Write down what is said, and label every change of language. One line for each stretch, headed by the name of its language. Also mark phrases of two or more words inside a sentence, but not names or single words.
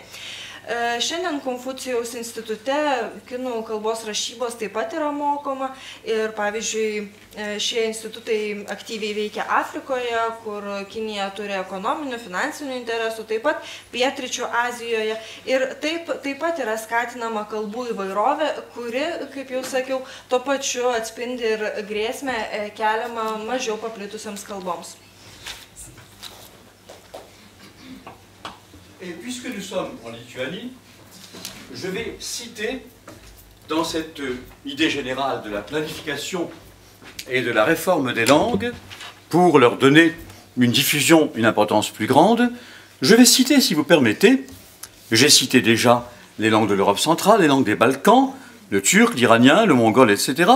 Lithuanian: Šiandien Konfucijaus institute kinų kalbos rašybos taip pat yra mokoma ir, pavyzdžiui, šie institutai aktyviai veikia Afrikoje, kur Kinija turi ekonominių, finansinių interesų, taip pat Pietryčių Azijoje. Ir taip pat yra skatinama kalbų įvairovė, kuri, kaip jau sakiau, tuo pačiu atspindi ir grėsmę keliamą mažiau paplitusiams kalboms.
French: Et puisque nous sommes en Lituanie, je vais citer, dans cette idée générale de la planification et de la réforme des langues, pour leur donner une diffusion, une importance plus grande, je vais citer, si vous permettez, j'ai cité déjà les langues de l'Europe centrale, les langues des Balkans, le turc, l'iranien, le mongol, etc.